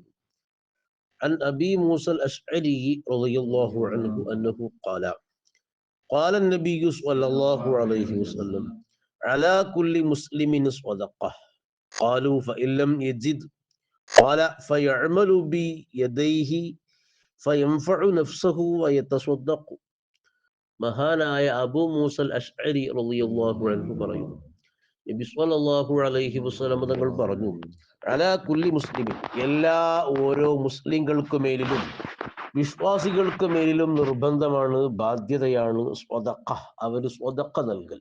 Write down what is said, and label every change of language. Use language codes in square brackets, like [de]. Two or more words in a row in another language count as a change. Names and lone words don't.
[ar] عن أبي موسى الأشعري رضي الله عنه أنه قال النبي صلى الله عليه وسلم: على كل مسلم صدقة. قالوا فإن لم يجد قال فيعمل بيديه فينفع نفسه ويتصدق. [ml] മഹാനായ അബൂ മൂസൽ അശ്അരി [ar] رضي الله عنه [ml] പറയുന്നു, നബി [ar] صلى الله عليه وسلم [ml] തങ്ങൾ പറഞ്ഞു, [ar] على كل مسلم, [ml] ഓരോ മുസ്ലിങ്ങൾക്ക് മേലിലും വിശ്വാസികൾക്ക് മേലിലും നിർബന്ധമാണ്, ബാധ്യതയാണ് സ്വതക്ക, അവര് സ്വതക്ക നൽകൽ.